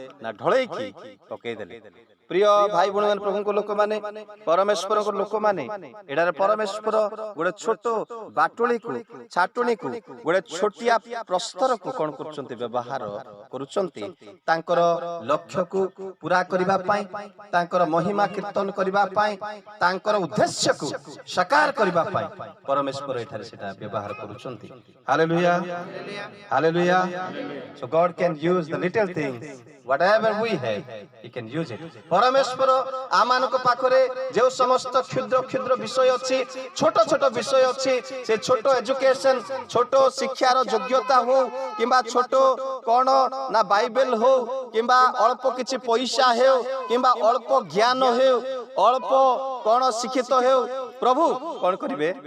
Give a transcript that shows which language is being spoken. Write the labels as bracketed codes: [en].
[or] ନା ଢଳେଇକି ପକେଇଦେଲେ। ପ୍ରିୟ ଭାଇ ଭଉଣୀ ମାନେ, ପ୍ରଭୁଙ୍କ ଲୋକମାନେ, ପରମେଶ୍ୱରଙ୍କ ଲୋକମାନେ, ଏଠାରେ ପରମେଶ୍ୱର ଗୋଟେ ଛୋଟ ବାଟୁଳିକୁ, ଛାଟୁଣିକୁ, ଗୋଟେ ଛୋଟିଆ ପ୍ରସ୍ତରକୁ କଣ କରୁଛନ୍ତି? ବ୍ୟବହାର କରୁଛନ୍ତି ତାଙ୍କର ଲକ୍ଷ୍ୟକୁ ପୁରା କରିବା ପାଇଁ, ତାଙ୍କର ମହିମା କୀର୍ତ୍ତନ କରିବା ପାଇଁ, ତାଙ୍କର ଉଦ୍ଦେଶ୍ୟକୁ ସାକାର କରିବା ପାଇଁ ପରମେଶ୍ୱର ଏଠାରେ ସେଟା ବ୍ୟବହାର କରୁଛନ୍ତି। Hallelujah, hallelujah. [en] So God can use the little things, whatever we have, He can use it. [or] ପରମେଶ୍ୱର ଆମମାନଙ୍କ ପାଖରେ ଯେଉଁ ସମସ୍ତ କ୍ଷୁଦ୍ର କ୍ଷୁଦ୍ର ବିଷୟ ଅଛି, ଛୋଟ ଛୋଟ ବିଷୟ ଅଛି, ସେ ଛୋଟ ଏଜୁକେସନ, ଛୋଟ ଶିକ୍ଷାର ଯୋଗ୍ୟତା ହଉ କିମ୍ବା ଛୋଟ କଣ ନା ବାଇବେଲ ହଉ କିମ୍ବା ଅଳ୍ପ କିଛି ପଇସା ହେଉ କିମ୍ବା ଅଳ୍ପ ଜ୍ଞାନ ହେଉ, ଅଳ୍ପ କଣ ଶିକ୍ଷିତ ହେଉ, ପ୍ରଭୁ କଣ କରିବେ?